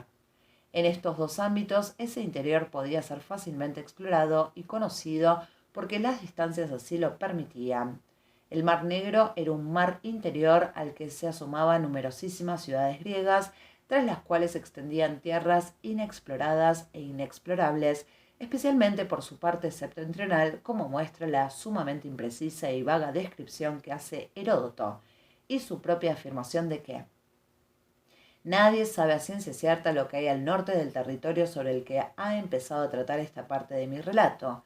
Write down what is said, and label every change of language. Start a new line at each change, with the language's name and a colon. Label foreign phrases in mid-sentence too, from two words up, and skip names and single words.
Spanish: En estos dos ámbitos, ese interior podía ser fácilmente explorado y conocido porque las distancias así lo permitían. El Mar Negro era un mar interior al que se asomaban numerosísimas ciudades griegas, tras las cuales se extendían tierras inexploradas e inexplorables, especialmente por su parte septentrional, como muestra la sumamente imprecisa y vaga descripción que hace Heródoto, y su propia afirmación de que nadie sabe a ciencia cierta lo que hay al norte del territorio sobre el que ha empezado a tratar esta parte de mi relato.